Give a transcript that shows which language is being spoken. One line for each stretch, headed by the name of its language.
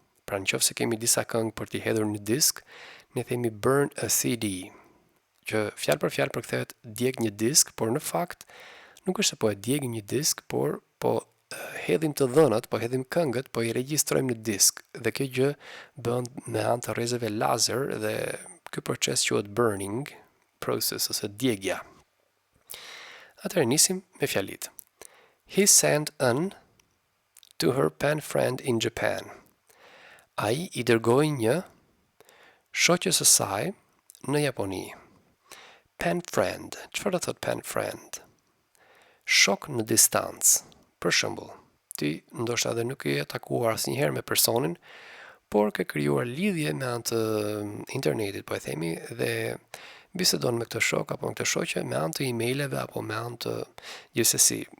Albanian: Pra nëse kemi disa këngë për t'i hedhur në disk, ne themi
English: burn a CD,
Albanian: që fjalë për fjalë përkthehet djeg një disk, por në fakt nuk është se po e djegim një disk, por po hedhim të dhënat, po hedhim këngët, po i regjistrojmë në disk. Dhe kjo gjë bën me anë të rrezeve lazer dhe ky proces quhet burning process ose djegja. Atëherë nisim me fjalit.
English: He sent an to her pen friend in Japan.
Albanian: Ai i dërgoi një shoqës së saj në Japoni. Pen friend. Çfarë do thot pen friend? Shok në distancë. Për shembull, ti ndoshta edhe nuk je takuar asnjëherë me personin, por ke krijuar lidhje me anë të internetit, po e themi, dhe bisedon me këtë shok apo me këtë shoqe me anë të emaileve apo me anë të gjithsesi.